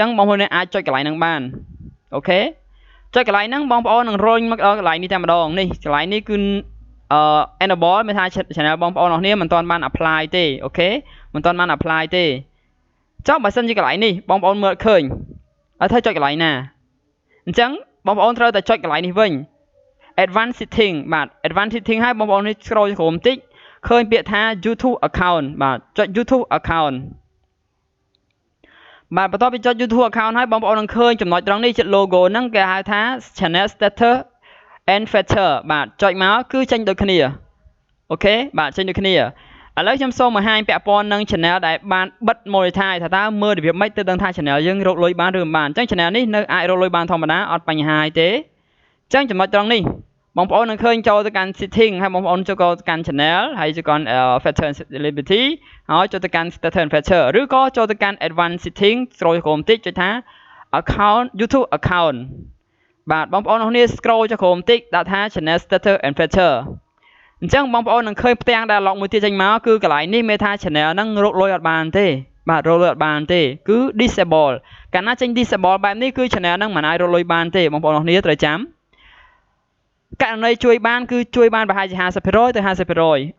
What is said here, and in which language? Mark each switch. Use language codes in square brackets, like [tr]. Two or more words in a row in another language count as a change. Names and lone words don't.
[km] ងបងប្អូនអាចចុចកន្លែងហ្នឹងបានអូខេចុចកន្លែងហ្នឹងបងប្អូននឹងរុញមកដល់កន្លែងនេះតែម្ដងនេះកន្លែងនេះគឺenable មានថា channel បងប្អូនអរគ្នាមិនទាន់បាន apply ទេអូខេមិនទាន់បាន apply ទេចុះបើសិនជាកន្លែងនេះបងប្អូនមើលឃើញអត់ត្រូវចុចកន្លែងណាអញ្ចឹងបងប្អូនត្រូវតែចុចកន្លែងនេះវិញ [en] advanced setting [km] បាទ [en] advanced setting [km] ហើយបងប្អូននេះ scroll ក្រោមបន្តិចឃើញពាក្យថា [en] YouTube account [km] បាទចុច [en] YouTube account [km] បាទបន្ទាប់ពីចុច [en] YouTube account [km] ហើយបងប្អូននឹងឃើញចំណុចត្រង់នេះជា logo ហ្នឹងគេហៅថា [en] channel status and feature [km] បាទចុចមកគឺចេញដូចគ្នាអូខេបាទចេញដូចគ្នាឥឡូវខ្ញុំសូមបង្ហាញពាក់ព័ន្ធនឹង channel ដែលបានបិទ monetize ថាតើមើលរបៀបម៉េចទៅដឹងថា channel យើងរកលុយបានឬមិនបានអញ្ចឹង channel នេះនៅអាចរកលុយបានធ ម្មតាអត់បញ្ហាទេអញ្ចឹងចំណុចត្រង់នេះបងប្អូននឹងឃើញចូលទៅកាន់ setting ហើយបងប្អូនចូលទៅកាន់ channel ហើយចូលកាន់ [en] feature eligibility [km] ហើយចូលទៅកាន់ [en] status and feature [km] ឬក៏ចូលទៅកាន់ [en] advanced setting [km] ស្រួលក្រោមបន្តិចចុចថា [en] account YouTube account [km] បាទបងប្អូនគ្នា scroll ចុះក្រោមបន្តិចដាក់ថា [en] channel status and feature [km] អញ្ចឹងបងប្អូននឹងឃើញផ្ទាំង dialog មួយទៀតចេញមកគឺកន្លែងនេះមានថា channel ហ្នឹងរកលុយអត់បានទេបាទរកលុយអត់បានទេគឺ disable កាល ណាចេញ disable បែបនេះគឺ channel ហ្នឹងមិនអាចរកលុយបានទេបងប្អូនគ្នាត្រូវចាំករណីជួយបានគឺជួយបានប្រហែលជា 50% ទៅ 50%